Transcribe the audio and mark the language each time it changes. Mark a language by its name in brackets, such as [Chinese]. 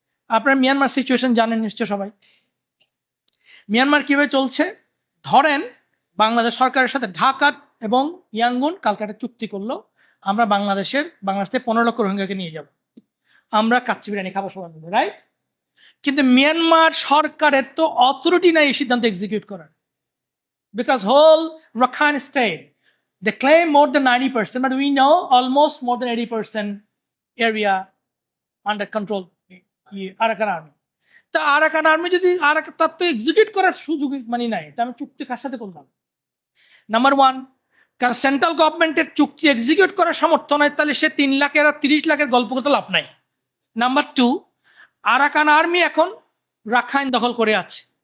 [Bangla] আপনারা Myanmar situation জানেন নিশ্চয় সবাই। মিয়ানমার কিভাবে চলছে, ধরেন বাংলাদেশ সরকারের সাথে ঢাকা এবং ইয়াঙ্গুন কালকে একটা চুক্তি করলো, আমরা বাংলাদেশ থেকে 15 লক্ষ রোহিঙ্গাকে নিয়ে যাব, আমরা কাচ্চি বিরিয়ানি খাবো সবাই মিলে, রাইট? কিন্তু মিয়ানমার সরকারের তো অথরিটি নাই এই সিদ্ধান্ত এক্সিকিউট করার, because whole Rakhine state [English] they claim more than 90%, but we know almost more than 80% area under control Arakan army. [Bangla] তা আরাকান আর্মি যদি তার তো এক্সিকিউট করার সুযোগ মানে নাই, তা আমি চুক্তি কার সাথে করলাম? নাম্বার ওয়ান, কারণ সেন্ট্রাল গভর্নমেন্টের চুক্তি এক্সিকিউট করার সামর্থ্য নাই, তাহলে সে 3 লাখের আর 30 লাখের গল্প করতে লাভ নাই। নাম্বার টু, আরাকান আর্মি এখন রাখাইন দখল করে আছে।